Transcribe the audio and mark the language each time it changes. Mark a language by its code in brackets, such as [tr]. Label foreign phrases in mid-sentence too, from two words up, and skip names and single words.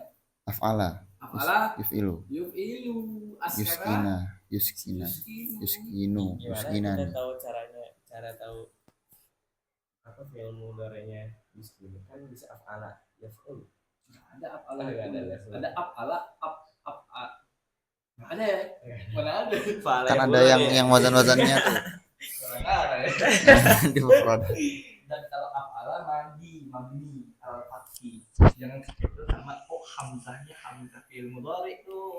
[ar] أفعل يفعل. Askara. Yuskinu. [id] Gimana kita tahu cara tahu apa fi'il mudhari'nya yuskinu? Kan bisa [ar] أفعل يفعل. [id] Ada af'ala. Ada af'ala, Nggak ada ya? Mana ada? Kan ada yang wazan-wazannya tuh. Di mufrad. Dan kalau [ar] أفعل مبني الفتح. [id] Jangan itu sama hamzahnya hamzah [ar] فعل مضارع [id] itu.